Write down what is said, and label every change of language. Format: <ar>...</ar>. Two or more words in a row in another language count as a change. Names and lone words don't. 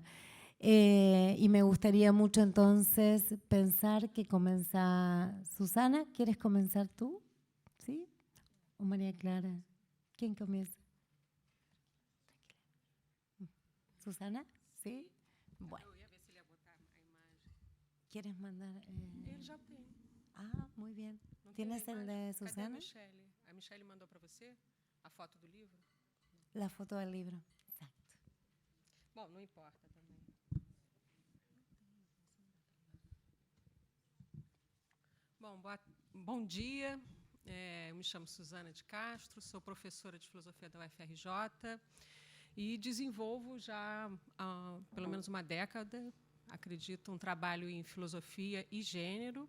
<es>Y me gustaría mucho entonces pensar que comienza Susana. ¿Quieres comenzar tú? ¿Sí? ¿O María Clara? ¿Quién comienza? ¿Susana? ¿Sí? Bueno. ¿Quieres mandar?</es> <pt>Ele já tem.</pt> <es>Ah, muy bien.</es> <pt>Não</pt> <es>¿Tienes</es> <pt>tem</pt> <es>el</es> <pt>imagem?</pt> <es>de</es> <pt>Cadê a Susana? Michelle? A Michelle mandou para você a foto do livro?</pt> <es>La foto del libro. Exacto.</es> <pt>Bom, não importa também. Bom dia. Eu me chamo Susana de Castro, sou professora de filosofia da UFRJ e desenvolvo já há pelo menos uma década, acredito, um trabalho em filosofia e gênero.</pt>